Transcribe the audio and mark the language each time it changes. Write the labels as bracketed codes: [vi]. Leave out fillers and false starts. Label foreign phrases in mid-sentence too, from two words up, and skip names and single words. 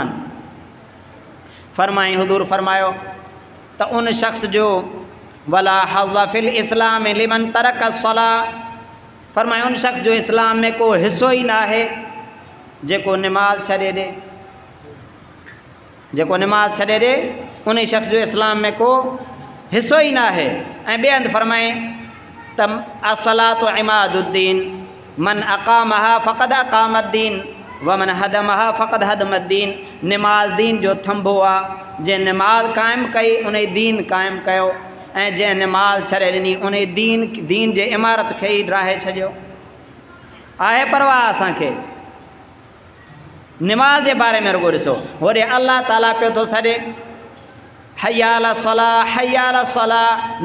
[sd] फ़रमाई हुज़ूर फ़रमायो त उन शख़्स जो [ar] ولا حظ في الإسلام لمن ترك الصلاة, [sd] फ़रमाए उन शख़्स जो इस्लाम में को हिसो ई न आहे जेको निमाज़ छॾे ॾे, जेको निमाज़ छॾे ॾे उन शख़्स जो इस्लाम में को हिसो ई न आहे। [ar] ऐं ॿिए हंधि फ़रमाए त الصلاة عماد الدين من أقامها فقد أقام الدين، ومن هدمها فقد هدم الدين, [sd] निमाज़ दीन जो थंभो आहे। जंहिं निमाज़ क़ाइमु कई उन दीन क़ाइमु कयो, ऐं जंहिं निमाज़ छॾे ॾिनी उन दीन जे इमारत खे ई ड्राहे छॾियो। आहे परवाह असांखे निमाज़ जे बारे में रुगो ॾिसो, होॾे अल्लाह ताला पियो थो सॾे [ar] حي على الصلاة حي على الصلاة.